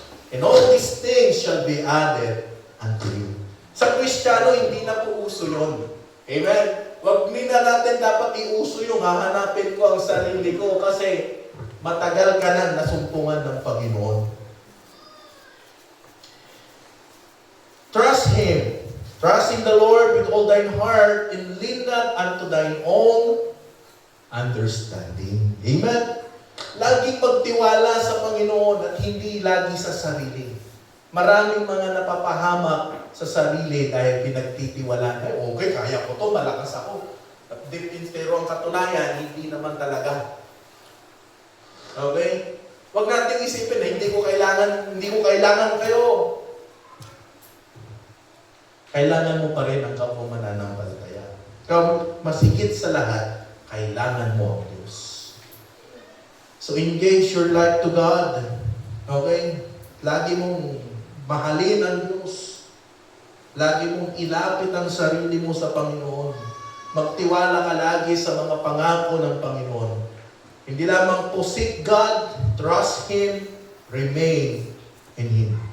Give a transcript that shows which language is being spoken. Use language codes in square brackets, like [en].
[en] And all these things shall be added unto you. [tl] Sa Kristiyano, hindi na po uso yun. Amen? Huwag na natin dapat iuso yung hahanapin ko ang sarili ko kasi matagal ka na nasumpungan ng Panginoon. [en] Trust Him. Trust in the Lord with all thine heart and lean not unto thine own understanding. [tl] Amen? Lagi pagtiwala sa Panginoon at hindi lagi sa sarili. Maraming mga napapahamak sa sarili dahil pinagtitiwalaan. Okay, kaya ko to, malakas ako. At pero ang katunayan, hindi naman talaga. Okay? Huwag nating isipin na hindi ko kailangan kayo. kailangan mo pa rin ang kapwa mananampalataya. Masigit sa lahat, kailangan mo ang Diyos. [en] So engage your life to God. Okay? [tl] Lagi mong mahalin ang Diyos. Lagi mong ilapit ang sarili mo sa Panginoon. Magtiwala ka lagi sa mga pangako ng Panginoon. Hindi lamang po [en] seek God, trust Him, remain in Him.